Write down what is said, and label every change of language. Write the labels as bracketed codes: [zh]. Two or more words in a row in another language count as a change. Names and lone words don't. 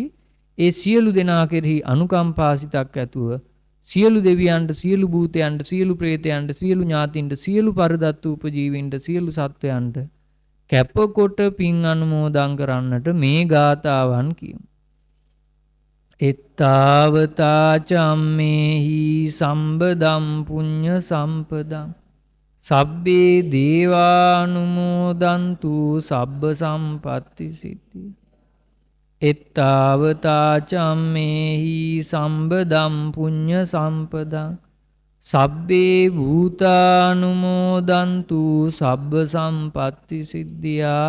[si] ඒ සියලු දෙනා කෙරෙහි අනුකම්පාසිතක් ඇතුව සියලු දෙවියන්ට, සියලු භූතයන්ට, සියලු ප්‍රේතයන්ට, සියලු ඥාතින්ට, සියලු පරදත්ත උපජීවීන්ට, සියලු සත්වයන්ට කැපකොට පින් අනුමෝදන් කරන්නට මේ ගාථාවන් කියමු. [pi] එත්තාවතා චම්මේහි සම්බදම් පුඤ්ඤ සම්පදම් සබ්බේ දේවානුමෝදන්තු සබ්බ සම්පත්ති සිද්ධි. එත්තාවතා චම්මේහි සම්බදම් පුඤ්ඤ සම්පදං සබ්බේ භූතානුමෝදන්තු සබ්බ සම්පත්ති සිද්ධියා.